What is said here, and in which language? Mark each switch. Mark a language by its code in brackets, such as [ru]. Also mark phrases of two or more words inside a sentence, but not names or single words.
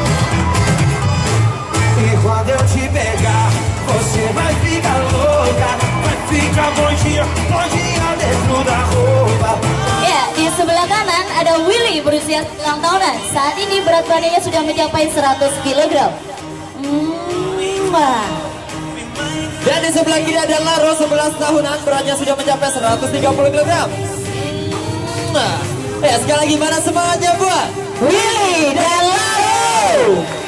[pt] Quando eu te pegar, você vai ficar louca. fica bondinha dentro da roupa. [id] Ya, di sebelah kanan ada Willy berusia 9 tahunan. Saat ini berat badannya sudah mencapai 100 kg. Dan di sebelah kiri ada Laro 11 tahunan, beratnya sudah mencapai 130 kg. Ya, sekali lagi mana semangatnya buat Willy dan Laro.